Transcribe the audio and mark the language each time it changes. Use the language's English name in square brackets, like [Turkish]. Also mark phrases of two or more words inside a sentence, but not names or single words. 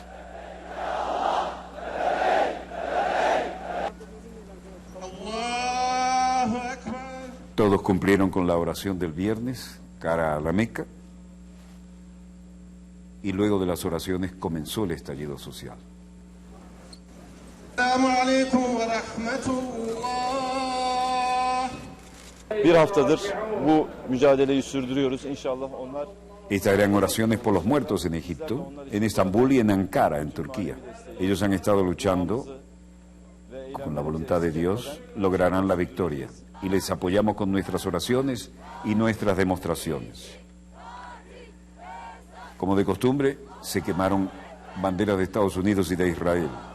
[Spanish] Todos cumplieron con la oración del viernes, cara a la Meca, y luego de las oraciones comenzó el estallido social. [Turkish] Bir haftadır bu mücadeleyi sürdürüyoruz. İnşallah onlar. [Spanish] Estas eran oraciones por los muertos en Egipto, en Estambul y en Ankara, en Turquía. Ellos han estado luchando, con la voluntad de Dios, lograrán la victoria. Y les apoyamos con nuestras oraciones y nuestras demostraciones. Como de costumbre, se quemaron banderas de Estados Unidos y de Israel.